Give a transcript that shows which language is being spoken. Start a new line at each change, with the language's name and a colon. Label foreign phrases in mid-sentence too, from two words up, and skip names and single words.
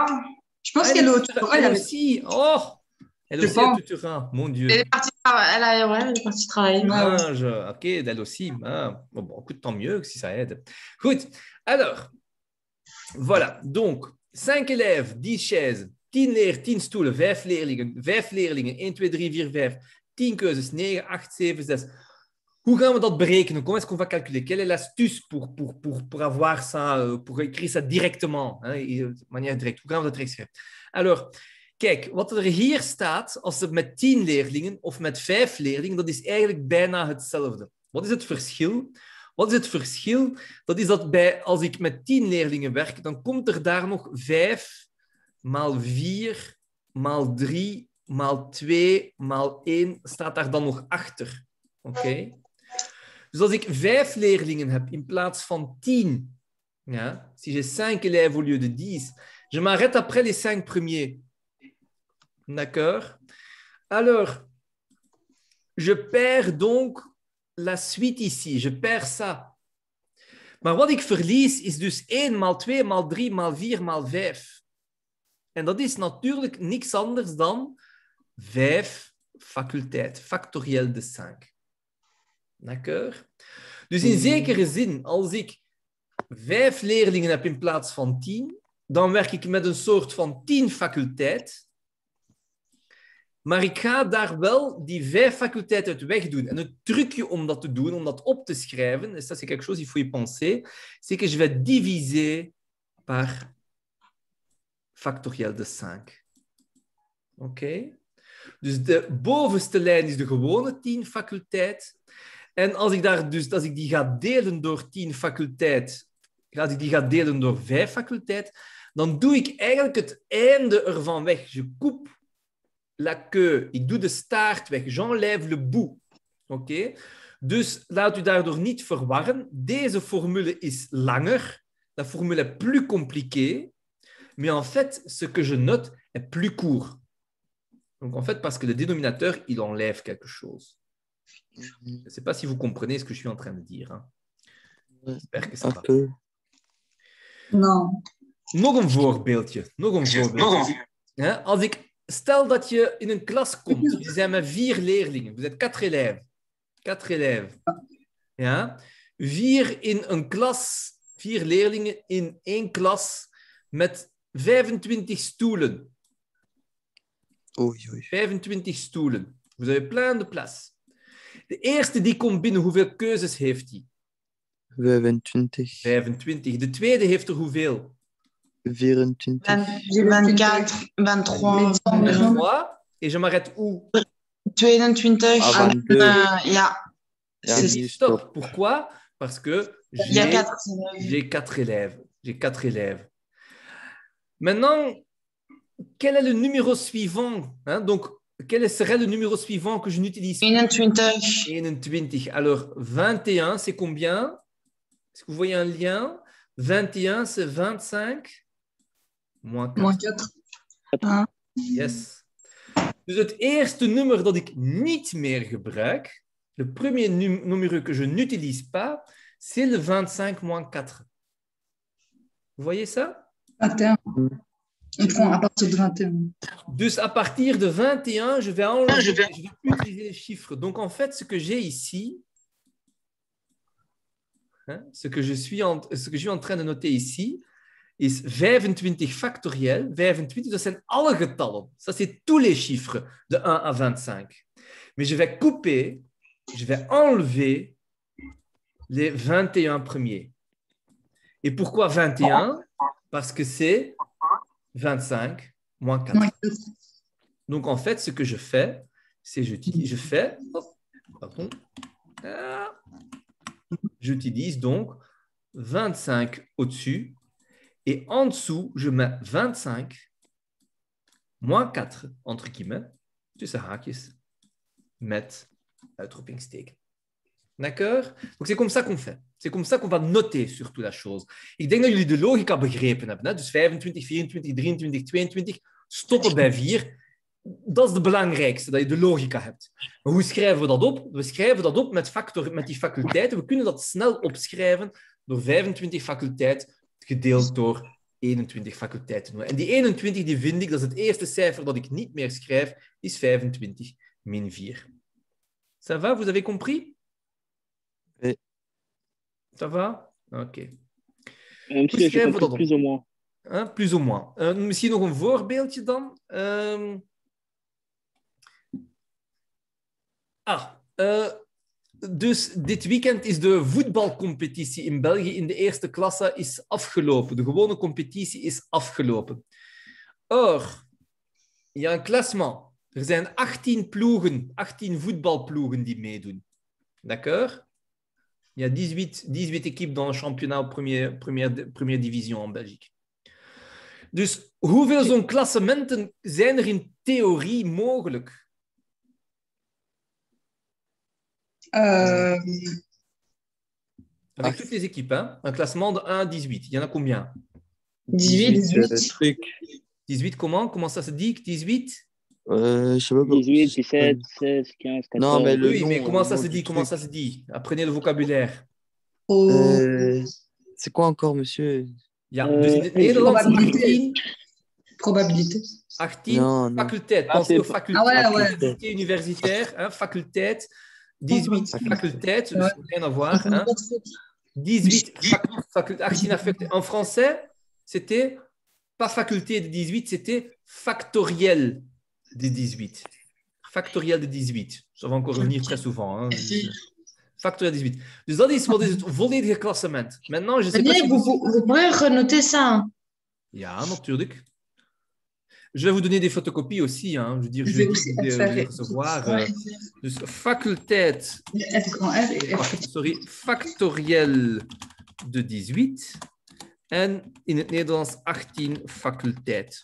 French: Je pense qu'elle est au tutorat. Elle aussi. Oh, elle aussi au tutorat. Mon Dieu. Elle est partie travailler. Ok, elle aussi. Bon, écoute, tant mieux si ça aide. Écoute, alors, voilà. Donc, 5 élèves, 10 chaises.
Dutch: 10 leer, 10 stoelen, 5 leerlingen, 5 leerlingen, 1, 2, 3, 4, 5, 10 keuzes, 9, 8, 7, 6. Hoe gaan we dat berekenen?
French: Comment est-ce qu'on va calculer? Quelle est l'astuce pour avoir ça, pour écrire ça directement, de manière directe?
Dutch: Hoe gaan we dat direct schrijven? Alors, kijk, wat er hier staat, als het met 10 leerlingen of met 5 leerlingen, dat is eigenlijk bijna hetzelfde. Wat is het verschil? Wat is het verschil? Dat is dat als ik met 10 leerlingen werk, dan komt er daar nog 5 maal 4, maal 3, maal 2, maal 1, staat daar dan nog achter. Oké? Dus als ik 5 leerlingen heb in plaats van 10,
French: si j'ai 5 élèves au lieu de 10, je m'arrête après les 5 premiers. D'accord? Alors, je perds donc la suite ici. Je perds ça.
Dutch: Maar wat ik verlies is dus 1 maal 2 maal 3 maal 4 maal 5. En dat is natuurlijk niks anders dan 5 faculteit,
French: factoriel de 5. D'accord?
Dutch: Dus in zekere zin, als ik 5 leerlingen heb in plaats van 10, dan werk ik met een soort van 10 faculteit. Maar ik ga daar wel die 5 faculteiten uit wegdoen. En het trucje om dat te doen, om dat op te schrijven,
French: et ça c'est quelque chose, il faut y penser, c'est que je vais diviser par factoriel de 5.
Dutch: Oké? Dus de bovenste lijn is de gewone 10 faculteit. En als ik die ga delen door 10 faculteit, als ik die ga delen door 5 faculteit, dan doe ik eigenlijk het einde ervan weg.
French: Je coupe la queue.
Dutch: Ik doe de staart weg.
French: J'enlève le bout.
Dutch: Oké? Dus laat u daardoor niet verwarren. Deze formule is langer.
French: La formule est plus compliquée. Mais en fait, ce que je note est plus court. Donc, en fait, parce que le dénominateur, il enlève quelque chose. Je ne sais pas si vous comprenez ce que je suis en train de dire. Hein. J'espère que ça va. Non.
Dutch: Nog een voorbeeldje. Stel dat je in een klas komt. Je zijn met 4 leerlingen.
French: Vous êtes 4 élèves. 4 élèves.
Dutch: Ja? 4 in een klas. 4 leerlingen in 1 klas met 25 stoelen. Oei. 25 stoelen.
French: Vous avez plein de place.
Dutch: De eerste die komt binnen, hoeveel keuzes heeft hij? 25. 25. De tweede heeft er hoeveel? 24. 24, 23. 23.
French: Et je m'arrête où? 22. Ah, 22.
Dutch: Ja.
French: Stop. Pourquoi? Parce que j'ai 4 élèves. J'ai 4 élèves. Maintenant, quel est le numéro suivant? Donc, quel serait le numéro suivant que je n'utilise pas? 21. 21. Alors, 21, c'est combien? Est-ce que vous voyez un lien? 21, c'est 25 moins 4. Moins 4.
Dutch: Yes. Dus het eerste nummer dat ik niet meer gebruik,
French: le premier numéro que je n'utilise pas, c'est le 25 moins 4. Vous voyez ça? 21. On prend à partir de 21. Dus à partir de 21, je vais enlever, je vais plus utiliser les chiffres. Donc, en fait, ce que j'ai ici, ce que je suis en train de noter ici,
Dutch: is 25 factoriel. 25, dat zijn alle getallen.
French: Ça, c'est tous les chiffres de 1 à 25. Mais je vais couper, je vais enlever les 21 premiers. Et pourquoi 21? Parce que c'est 25 moins 4. Donc, en fait, ce que je fais, c'est j'utilise donc 25 au-dessus et en dessous, je mets 25 moins 4, entre guillemets,
Dutch: tussen haakjes, met uitroepingsteken.
French: D'accord? Donc, c'est comme ça qu'on fait. C'est comme ça qu'on va noter surtout la chose.
Dutch: Ik denk dat jullie de logica begrepen hebben. Hè? Dus 25, 24, 23, 22, stoppen bij 4. Dat is het belangrijkste, dat je de logica hebt. Maar hoe schrijven we dat op? We schrijven dat op met die faculteiten. We kunnen dat snel opschrijven door 25 faculteit gedeeld door 21 faculteiten. En die 21 die vind ik, dat is het eerste cijfer dat ik niet meer schrijf, is 25 min 4.
French: Ça va? Vous avez compris? Oui. Ça va? Ok. Misschien je comprends plus ou moins. Plus ou moins.
Dutch: Misschien nog een voorbeeldje dan. Dus dit weekend is de voetbalcompetitie in België in de eerste klasse is afgelopen. De gewone competitie is afgelopen.
French: Or, il y a un classement.
Dutch: Er zijn 18 ploegen, 18 voetbalploegen die meedoen.
French: D'accord? Il y a 18 équipes dans le championnat première division en Belgique.
Dutch: Dus hoeveel zo'n klassementen zijn er in theorie mogelijk?
French: Avec toutes les équipes, hein? Un classement de 1 à 18. Il y en a combien? 18. 18 comment? Comment ça se dit? 18? Je sais pas. 18, 17, 16, 15, 14. Non, mais oui, mais comment ça se dit? Comment ça se dit? Apprenez le vocabulaire. C'est quoi encore, monsieur?
Dutch: Ja, dus in het Nederlands 18.
French: Probabilité. 18 faculteit. Pensez aux facultés. Faculté universitaire, hein,
Dutch: faculteit.
French: 18 faculteit, dus rien à voir. Hein. 18 facultés. En français, c'était pas faculté de 18, c'était factoriel de 18. Factoriel de 18. Ça va encore revenir très souvent. Hein. Factoriel 18.
Dutch: Dus dat is wat is het volledige klassement.
French: Maintenant, je sais pas si vous pouvez renoter ça.
Dutch: Ja, natuurlijk.
French: Je vais vous donner des photocopies aussi. Hein. Je veux dire, je vais les recevoir.
Dutch: Dus faculteit.
French: Factoriel de 18.
Dutch: En in het Nederlands 18 faculteit.